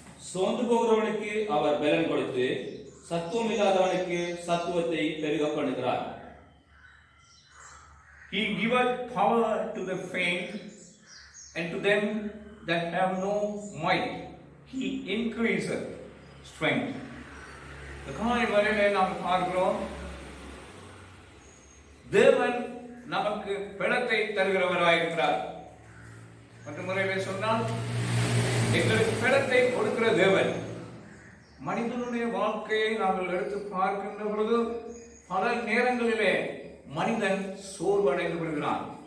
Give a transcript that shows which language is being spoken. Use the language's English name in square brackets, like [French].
[Tamil] சோர்ந்து போகிறவனுக்கு அவர் பலன் கொடுத்து சத்துவம் இல்லாதவனுக்கு சத்துவத்தை பெருக பண்ணுகிறார். [English] He giveth power to the faint, and to them that have no might he increaseth strength. [Tamil] இந்த காலை வேளையிலே நாம் பார்க்கிறோம், தேவன் நமக்கு பலத்தை தருகிறவராயிருக்கிறார். மற்ற முறையிலே சொன்னால் எங்களுக்கு பலத்தை கொடுக்கிற தேவன். மனிதனுடைய வாழ்க்கையை நாங்கள் எடுத்து பார்க்கின்ற பொழுது பல நேரங்களிலே மனிதன் சோர்வடைந்து விடுகிறான்.